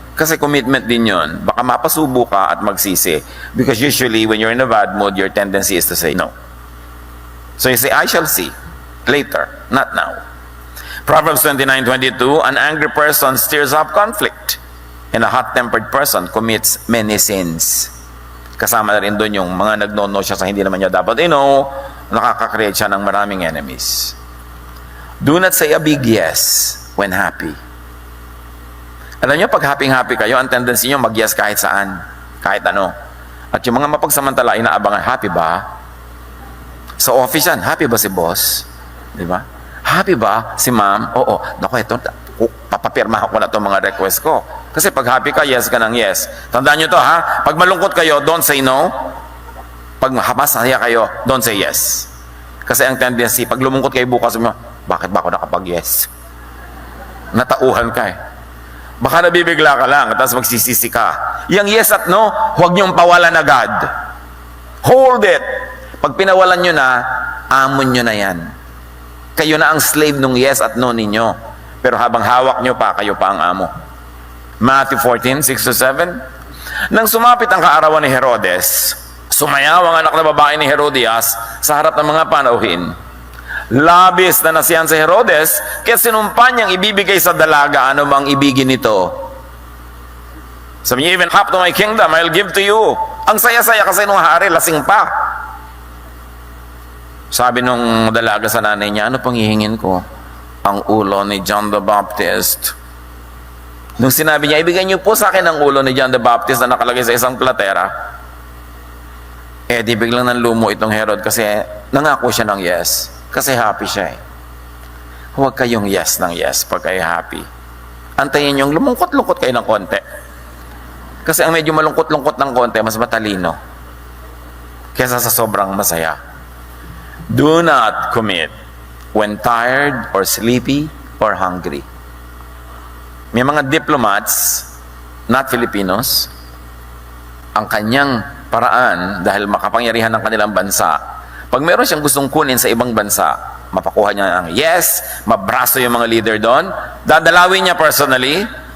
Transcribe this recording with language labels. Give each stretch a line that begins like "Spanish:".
Filipino: Kasi commitment din yun. Baka mapasubo ka at magsisi.
English: Because usually, when you're in a bad mood, your tendency is to say no. So you say, I shall see. Later, not now. Proverbs 29:22, an angry person stirs up conflict. And a hot-tempered person commits many sins.
Filipino: Kasama na rin doon yung mga nagno-no siya sa hindi naman niya dapat nakaka-create siya ng maraming enemies.
English: Do not say a big yes when happy.
Filipino: Alam niyo, pag happy-happy kayo, ang tendency niyo mag-yes kahit saan, kahit ano. At yung mga mapagsamantala, inaabangan, happy ba? Sa office yan, happy ba si boss? Di ba? Happy ba si ma'am? Oo, naku, ito, papapirmahan ko na itong mga request ko. Kasi pag happy ka, yes ka ng yes. Tandaan nyo to, ha? Pag malungkot kayo,
English: don't say no.
Filipino: Pag masaya kayo,
English: don't say yes.
Filipino: Kasi ang tendency, pag lumungkot kayo bukas, bakit ba ako nakapag-yes? Natauhan ka eh. Baka nabibigla ka lang, tapos magsisisi ka. Yang yes at no, huwag niyong pawalan agad.
English: Hold it.
Filipino: Pag pinawalan nyo na, amon nyo na yan. Kayo na ang slave nung yes at no ninyo. Pero habang hawak nyo pa, kayo pa ang amo. Matthew 14:6-7. Nang sumapit ang kaarawan ni Herodes, sumayaw ang anak na babae ni Herodias sa harap ng mga panauhin. Labis na nasiyahan si Herodes, kaya sinumpa niyang ibibigay sa dalaga ano mang ibigin nito. Sabi niya,
English: even half to my kingdom, I'll give to you.
Filipino: Ang saya-saya kasi nung hari, lasing pa. Sabi nung dalaga sa nanay niya, ano pang hihingin ko? Ang ulo ni John the Baptist. Nung sinabi niya, ibigay niyo po sa akin ang ulo ni John the Baptist na nakalagay sa isang platera, di biglang nanlumo itong Herod kasi nangako siya ng yes. Kasi happy siya eh. Huwag kayong yes ng yes pag kayo happy. Antayin yung lumungkot-lungkot kayo ng konti. Kasi ang medyo malungkot-lungkot ng konti, mas matalino kesa sa sobrang masaya.
English: Do not commit when tired or sleepy or hungry.
Filipino: May mga diplomats,
English: not Filipinos,
Filipino: ang kanyang paraan dahil makapangyarihan ng kanilang bansa, pag meron siyang gustong kunin sa ibang bansa, mapakuha niya ng yes, mabraso yung mga leader doon, dadalawin niya personally,